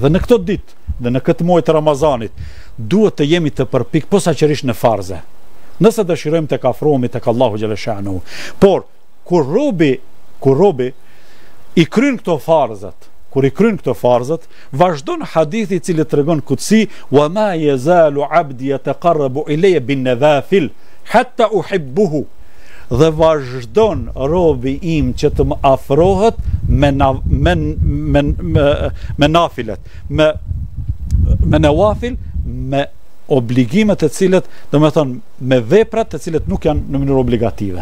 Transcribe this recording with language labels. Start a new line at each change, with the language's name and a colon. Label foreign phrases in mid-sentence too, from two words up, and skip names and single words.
Albanian: Dhe në këtë ditë, dhe në këtë muaj të Ramazanit, duhet të jemi të përpik posaçërisht në farze. Nëse dëshirojmë të afrohemi tek Allahu xhaleshanu. Por kur robi i kryen këto farzat, vazhdon hadithi i cili tregon kutsi,
Arabic: وما يزال عبدي يتقرب إلي بالنوافل حتى أحبه.
Albanian: Dhe vazhdon robi im që të më afrohet me nafilet, me nawafil, me obligimet e cilët, do me thënë, me veprat e cilët nuk janë në mënyrë obligative.